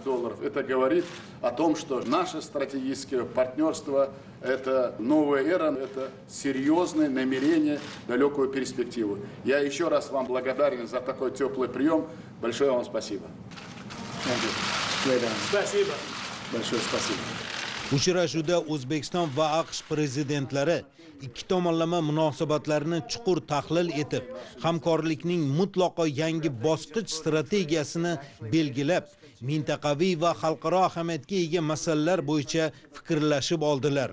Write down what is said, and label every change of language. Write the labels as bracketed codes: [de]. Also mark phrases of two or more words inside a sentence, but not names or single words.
[ru] Это говорит о том, что наше стратегическое партнерство – это новая эра, это серьезное намерение, далекую перспективу. Я еще раз вам благодарен за такой теплый прием. Большое вам спасибо. Спасибо. Большое спасибо. [uz] Uchrashuvda O'zbekiston va AQSh prezidentlari ikki tomonlama munosabatlarni chuqur tahlil etib, hamkorlikning mutlaqo yangi bosqich strategiyasini belgilab, mintaqaviy va xalqaro ahamiyatga ega masalalar bo'yicha fikrlashib oldilar.